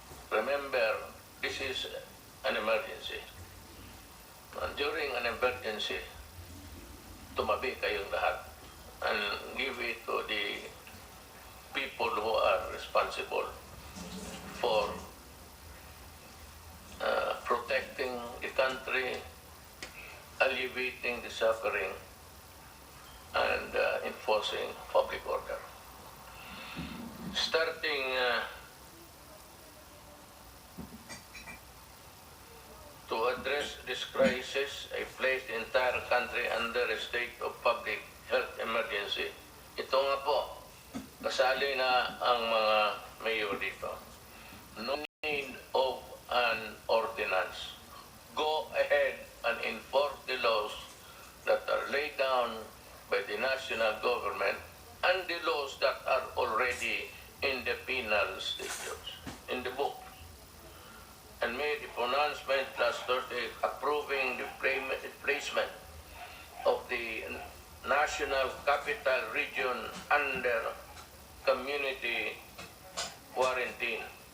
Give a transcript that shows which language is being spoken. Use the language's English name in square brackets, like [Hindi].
[English] Remember, this is an emergency. And during an emergency, [Filipino] tumabi kayong lahat [English] and give it to the people who are responsible for protecting the country, alleviating the suffering, and enforcing public order. Starting to address this crisis, I placed the entire country under a state of public health emergency. [Filipino] Ito nga po, kasali na ang mga mayor dito. [English] No need of an ordinance. Go ahead and enforce the laws that are laid down by the national government and the laws that are already in the penal statutes, in the book. And made the pronouncement last Thursday approving the placement of the National Capital Region under community quarantine.